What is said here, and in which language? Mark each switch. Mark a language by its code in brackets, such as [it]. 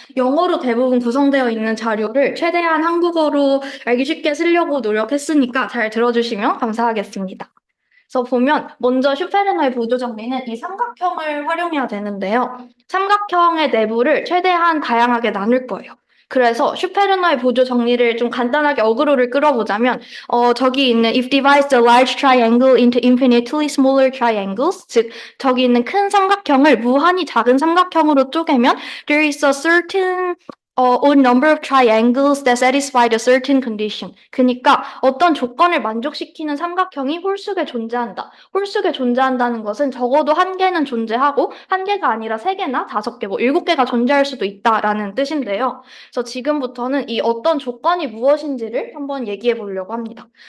[ko] 영어로 대부분 구성되어 있는 자료를 최대한 한국어로 알기 쉽게 쓰려고 노력했으니까 잘 들어주시면 감사하겠습니다. 그래서 보면 먼저 슈페르너의 보조 정리는 이 삼각형을 활용해야 되는데요. 삼각형의 내부를 최대한 다양하게 나눌 거예요. 그래서 슈페르너의 보조 정리를 좀 간단하게 어그로를 끌어보자면 [en] 저기 있는 if divides the large triangle into infinitely smaller triangles [ko] 즉 저기 있는 큰 삼각형을 무한히 작은 삼각형으로 쪼개면 [en] there is a certain odd number of triangles that satisfy a certain condition. [ko] 그러니까 어떤 조건을 만족시키는 삼각형이 홀수에 존재한다. 홀수에 존재한다는 것은 적어도 한 개는 존재하고 한 개가 아니라 세 개나 다섯 개, 뭐 일곱 개가 존재할 수도 있다라는 뜻인데요. 그래서 지금부터는 이 어떤 조건이 무엇인지를 한번 얘기해 보려고 합니다.